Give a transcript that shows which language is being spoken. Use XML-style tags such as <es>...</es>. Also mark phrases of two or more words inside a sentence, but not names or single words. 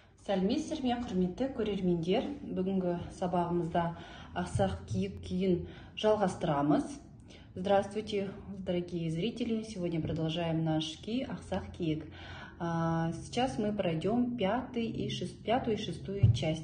<kk>Сәлеметсіздер ме, құрметті көрермендер. Бүгінгі сабағымызда ақсақ киік күйін жалғастырамыз.</kk> <ru>Здравствуйте, дорогие зрители. Сегодня продолжаем наш ки «Ақсақ киік». Сейчас мы пройдем пятую и шестую часть.</ru>